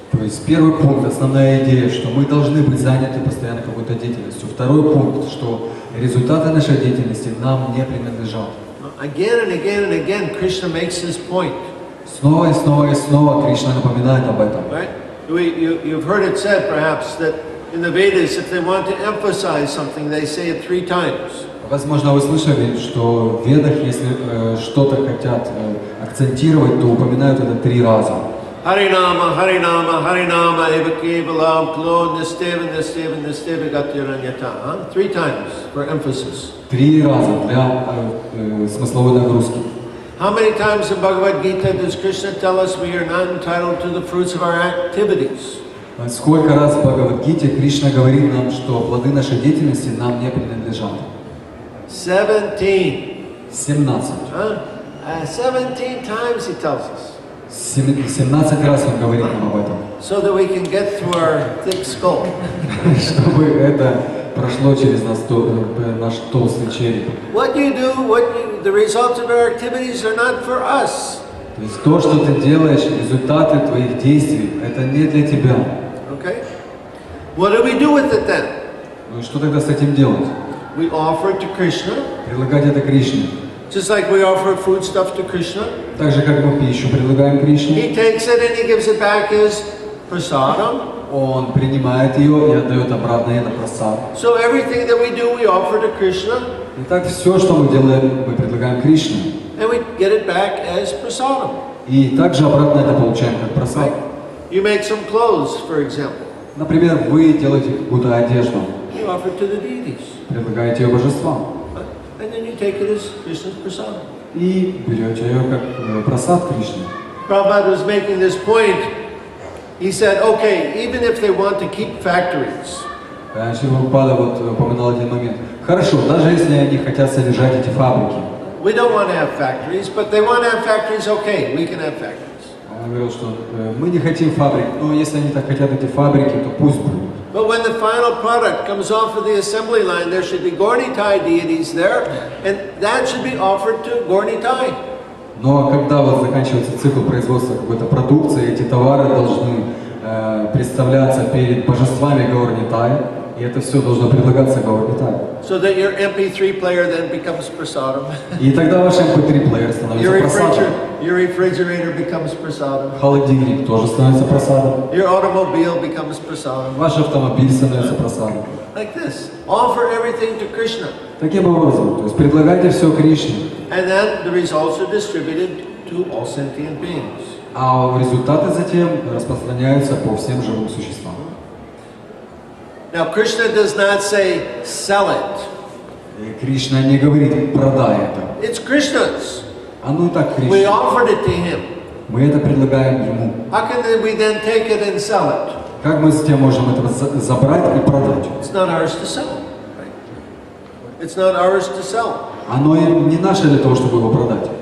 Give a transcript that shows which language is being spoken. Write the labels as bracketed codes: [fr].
[ru] То есть первый пункт, основная идея, что мы должны быть заняты постоянно какой-то деятельностью. Второй пункт, что результаты нашей деятельности нам не принадлежат. [en] Again and again and again, Krishna makes this point. [ru] Снова и снова и снова Кришна напоминает об этом. [en] Right? You've heard it said, perhaps, that in the Vedas, if they want to emphasize something, they say it 3 times. [ru] Возможно, вы слышали, что в Ведах, если что-то хотят акцентировать, то упоминают это 3 раза. [sa] Harinama, Harinama, Harinama, Eva Kevalam, Klo, Nisteva, Nisteva, Nisteva, Gatiranyata. [en] 3 times for emphasis. [ru] 3 раза для смысловой нагрузки. [en] How many times in Bhagavad Gita does Krishna tell us we are not entitled to the fruits of our activities? [ru] Сколько раз в Бхагавад-гите Кришна говорит нам, что плоды нашей деятельности нам не принадлежат? [en] 17. [ru] 17. [en] 17 times he tells us. [ru] 17 раз он говорит нам об этом. [en] So that we can get through our thick skull. [ru] Чтобы это прошло через наш толстый череп. [en] What you do, the results of our activities are not for us. [ru] То есть то, что ты делаешь, результаты твоих действий, это не для тебя. [en] Okay? What do we do with it then? [ru] Ну и что тогда с этим делать? [en] We offer it to Krishna. [ru] Предлагать это Кришне. [en] Just like we offer food stuff to Krishna. [ru] Так же, как мы пищу предлагаем Кришне. [en] He takes it and he gives it back as prasadam. [ru] Он принимает ее и отдает обратно это прасад. [en] So everything that we do, we offer to Krishna. [ru] Итак, все, что мы делаем, мы предлагаем Кришне. [en] And we get it back as prasadam. [ru] И также обратно это получаем как прасад. [en] You make some clothes, for example. [ru] Например, вы делаете какую-то одежду, [en] You offer it to the deities. [ru] предлагаете ее божествам. [en] And then you take it as Krishna's prasadam. [ru] и берете ее как просад Кришны. [en] Prabhupada was making this point. He said, okay, even if they want to keep factories, [ru] Шрила Прабхупада вот упоминал один момент. Хорошо, даже если они хотят содержать эти фабрики. [en] we don't want to have factories, but they want to have factories, okay, we can have factories. [ru] Он говорил, что мы не хотим фабрик, но если они так хотят эти фабрики, то пусть будут. [en] But when the final product comes off of the assembly line, there should be Gaurnitai deities there, and that should be offered to Gaurnitai. [ru] Но когда вот заканчивается цикл производства какой-то продукции, эти товары должны представляться перед божествами Гаурнитай, и это все должно предлагаться Гаурнитай. [en] So that your MP3 player then becomes prasadam. [ru] И тогда ваш MP3 плеер становится просадом. [en] Your refrigerator becomes prasadam. [ru] Холодильник тоже становится просадом. [en] Your automobile becomes prasadam. [ru] Ваш автомобиль становится просадом. [en] Like this. Offer everything to Krishna. [ru] Таким образом, то есть предлагайте все Кришне. [en] And then the results are distributed to all sentient beings. [ru] А результаты затем распространяются по всем живым существам. [en] Now Krishna does not say, sell it. [ru] И Кришна не говорит, продай это. [en] It's Krishna's. [ru] Оно и так [en] We [ru] Кришна. [en] offered it to him. [ru] Мы это предлагаем ему. [en] How can we then take it and sell it? [ru] Как мы затем можем это забрать и продать? [en] It's not ours to sell. Right? It's not ours to sell. [ru] Оно и не наше для того, чтобы его продать.